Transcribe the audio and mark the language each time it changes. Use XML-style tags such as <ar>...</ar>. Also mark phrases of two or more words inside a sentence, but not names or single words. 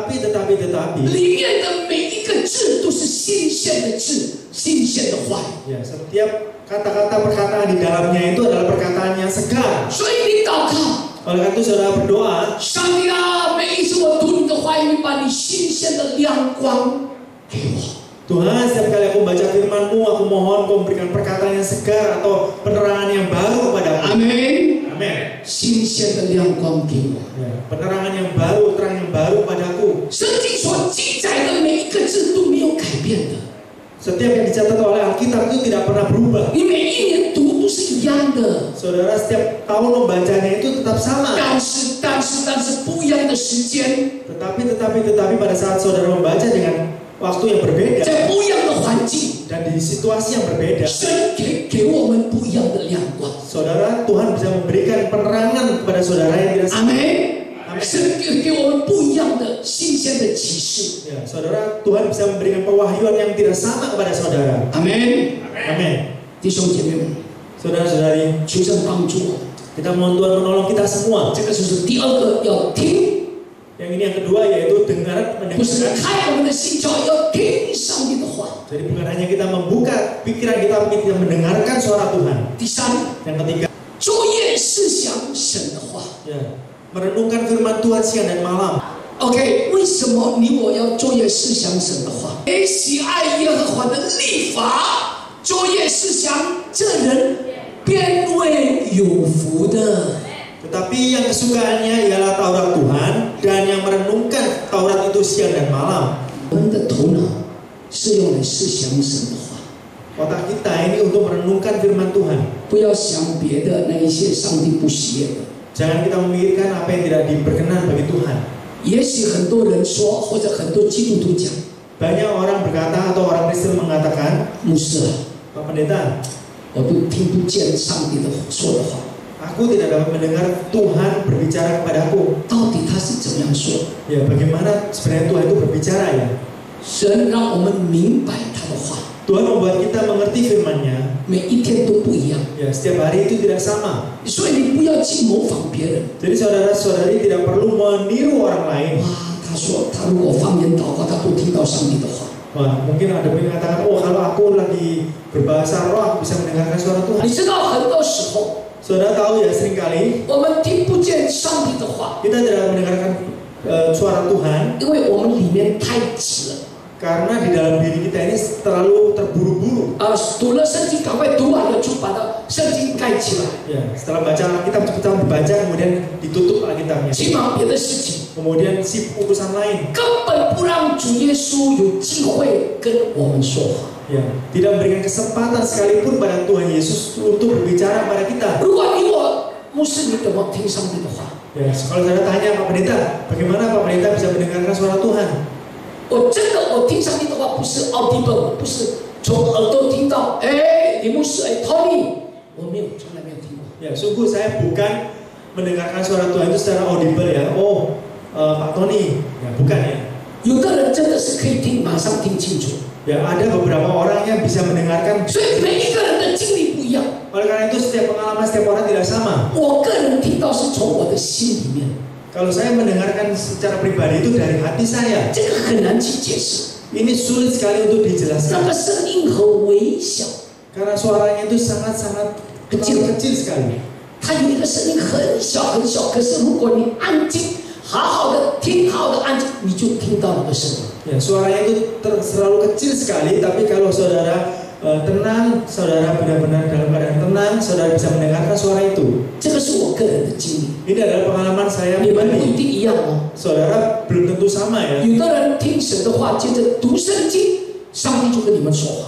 <id>Tetapi</id> <zh>里面的每一个字都是新鲜的字，新鲜的话语。</zh> <id>ya, setiap kata-kata perkataan di dalamnya itu adalah perkataan yang segar.</id> <zh>所以你祷告。</zh> <id>Oleh karena itu saudara berdoa,</id> <zh>上帝啊，每一次我读你的话语，把你新鲜的亮光给我。</zh> <id>Tuhan, setiap kali aku membaca firman-Mu, aku mohon Kau memberikan perkataan yang segar atau penerangan yang baru kepadaku.</id> <zh>阿门。</zh> <id>Amin.</id> <zh>新鲜的亮光给我。</zh> <id>Ya, penerangan yang baru, terang yang baru padaku.</id> <zh>圣经所记载的每一个字都没有改变的，</zh> <id>Setiap yang dicatat oleh Alkitab itu tidak pernah berubah.</id> <zh>你每一年读都是一样的。</zh> <id>Saudara setiap tahun membacanya itu tetap sama.</id> <zh>但是不一样的时间，</zh> <id>Tetapi pada saat saudara membaca dengan waktu yang berbeda</id> <zh>在不一样的环境，</zh> <id>dan di situasi yang berbeda,</id> <zh>神给我们不一样的亮光。</zh> <id>saudara, Tuhan bisa memberikan penerangan kepada saudara yang tidak</id> <zh>阿</zh> <id>sama.</id> <zh>门。神给我们不一样的新鲜的启示。</zh> <id>Ya, saudara, Tuhan bisa memberikan pewahyuan yang tidak sama kepada saudara.</id> <zh>阿门。</zh> <id>Amin.</id> <zh>弟兄姐妹们，</zh> <id>Saudara-saudari,</id> <zh>求神帮助我。</zh> <id>kita mohon Tuhan menolong kita semua.</id> <zh>这个就是第二个要听，</zh> <id>Yang ini yang kedua yaitu</id> <zh>不是</zh> <id>mendengarkan.</id> <zh>开我们的心窍，要听上帝的话。</zh> <id>Jadi bukan hanya kita membuka pikiran kita, tapi kita mendengarkan suara Tuhan.</id> <zh>第三，</zh> <id>Yang ketiga,</id> <zh>昼夜思想神的话。</zh> <id>ya, merenungkan firman Tuhan siang dan malam.</id> <zh>OK， 为什么你我要昼夜思想神的话？谁喜爱耶和华的律法，昼夜思想，这人便为有福的。</zh> <id>Tetapi yang kesukaannya ialah Taurat Tuhan, dan yang merenungkan Taurat itu siang dan malam.</id> <zh>我们的头脑是用来思想神的话，</zh> <id>Otak kita ini untuk merenungkan firman Tuhan.</id> <zh>不要想别的那一些上帝不喜悦的。</zh> <id>Jangan kita memikirkan apa yang tidak diperkenan bagi Tuhan.</id> <zh>也许很多人说，或者很多基督徒讲，</zh> <id>Banyak orang berkata atau orang Kristen mengatakan,</id> <zh>牧师啊，</zh> <id>Pak Pendeta,</id> <zh>我都听不见上帝的说的话，</zh> <id>aku tidak dapat mendengar Tuhan berbicara kepadaku.</id> <zh>到底他是怎么样说？</zh> <id>Ya, bagaimana sebenarnya Tuhan itu berbicara ya?</id> <zh>神让我们明白他的话。</zh> <id>Tuhan membuat kita mengerti firman-Nya.</id> <zh>每一天都不一样。</zh> <id>Ya, setiap hari itu tidak sama.</id> <zh>所以你不要去模仿别人。</zh> <id>Jadi saudara-saudari tidak perlu meniru orang lain.</id> <zh>哇，他说他如果方言祷告，他都听到上帝的话。</zh> <id>Wah, mungkin ada yang mengatakan, oh kalau aku lagi berbahasa roh, aku bisa mendengarkan suara Tuhan.</id> <zh>你知道很多时候</zh> <id>Saudara tahu ya, seringkali</id> <zh>我们听不见上帝的话，</zh> <id>kita tidak mendengarkan suara Tuhan</id> <zh>因为我们里面太急了。</zh> <id>karena di dalam diri kita ini terlalu terburu-buru.</id> <zh>读了圣经，赶快读完了就把圣经盖起来，</zh> <id>Ya, setelah baca Alkitab cepat dibaca, kemudian ditutup Alkitabnya.</id> <zh>去忙别的事情，</zh> <id>Kemudian sibuk urusan lain.</id> <zh>根本不让主耶稣有机会跟我们说话。</zh> <id>Ya, tidak memberikan kesempatan sekalipun pada Tuhan Yesus untuk berbicara pada kita.</id> <zh>如果你我牧师，你怎么听上帝的话？</zh> <id>Ya, kalau saya tanya Pak Pendeta, bagaimana Pak Pendeta bisa mendengarkan suara Tuhan?</id> <zh>我真的我听上帝的话不是 audible， 不是从耳朵听到，哎，李牧师，哎 ，Tony， 我没有，从来没有听过。</zh> <id>Ya, sungguh saya bukan mendengarkan suara Tuhan itu secara audible ya. Oh, Pak Tony, ya bukan ya.</id> <zh>有的人真的是可以听，马上听清楚。</zh> <id>Ya, ada beberapa orang yang bisa mendengarkan.</id> <zh>所以每一个人的经历不一样。</zh> <id>Oleh karena itu setiap pengalaman setiap orang tidak sama.</id> <zh>我个人听到是从我的心里面，</zh> <id>Kalau saya mendengarkan secara pribadi itu dari hati saya.</id> <zh>这个很难去解释。</zh> <id>Ini sulit sekali untuk</id> <zh>那</zh> <id>dijelaskan</id> <zh>个声音很微小，</zh> <id>karena suaranya itu sangat-sangat kecil sekali.</id> <zh>它有一个声音很小很小，可是如果你安静，好好的听，好好的安静，你就听到那个声音。</zh> <id>Ya, suaranya itu terlalu kecil sekali, tapi kalau saudara tenang, saudara benar-benar dalam keadaan tenang, saudara bisa mendengarkan suara itu.</id> <zh>这个是我个人的经历，</zh> <id>Ini adalah pengalaman saya</id> <zh>你们不一</zh> <id>pribadi.</id> <zh>定一样哦。</zh> <id>Saudara belum tentu sama ya.</id> <zh>有的人听神的话，接着读圣经，上帝就跟你们说话；</zh>